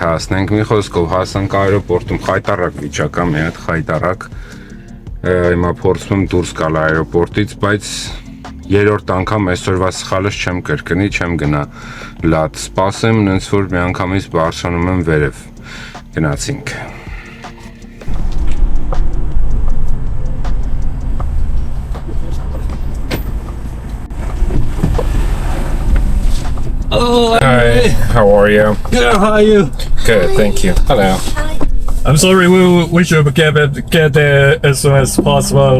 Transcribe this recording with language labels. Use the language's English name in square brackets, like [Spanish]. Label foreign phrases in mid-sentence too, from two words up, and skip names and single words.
[Armenian] հասնենք։ Մի խոսքով հասանք аэропորտում, խայտարակ վիճակա, մի հատ խայտարակ։ Հիմա փորձում եմ դուրս գալ аэропորտից, բայց երրորդ անգամ այսօրվա սխալս չեմ կրկնի, չեմ գնա լատ սպասեմ, նենց որ մի անգամից բարձրանում եմ վերև։ Գնացինք։ [English] Hello, Hi, how are you? Good, how are you? Good, thank you. Hello. I'm sorry, we should get there as soon as possible.